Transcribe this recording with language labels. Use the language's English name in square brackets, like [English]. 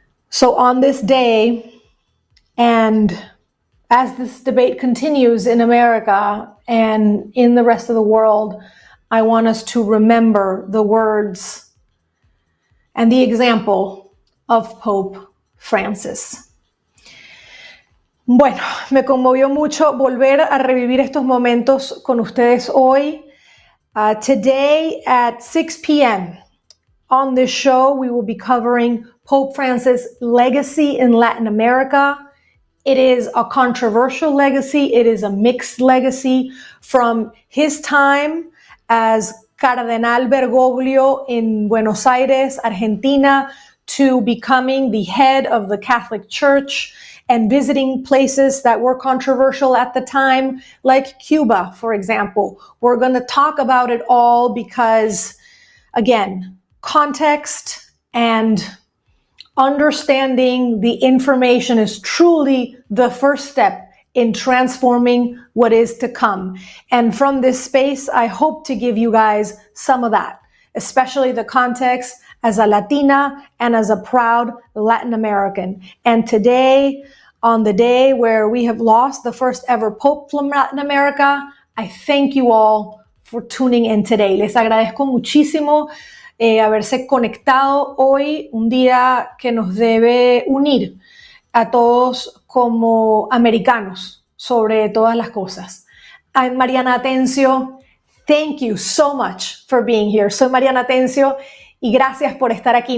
[English] So on this day, and as this debate continues in America and in the rest of the world, I want us to remember the words and the example of Pope Francis. [Spanish] Bueno, me conmovió mucho volver a revivir estos momentos con ustedes hoy. [English] Today at 6 p.m. on this show, we will be covering Pope Francis' legacy in Latin America. It is a controversial legacy. It is a mixed legacy from his time as Cardenal Bergoglio in Buenos Aires, Argentina, to becoming the head of the Catholic Church and visiting places that were controversial at the time, like Cuba, for example. We're going to talk about it all because, again, context and understanding the information is truly the first step in transforming what is to come. And from this space, I hope to give you guys some of that, especially the context as a Latina and as a proud Latin American. And today, on the day where we have lost the first ever Pope from Latin America, I thank you all for tuning in today. [Spanish] Les agradezco muchísimo haberse conectado hoy, un día que nos debe unir a todos como americanos sobre todas las cosas. [English] I'm Mariana Atencio. Thank you so much for being here. [Spanish] Soy Mariana Atencio y gracias por estar aquí.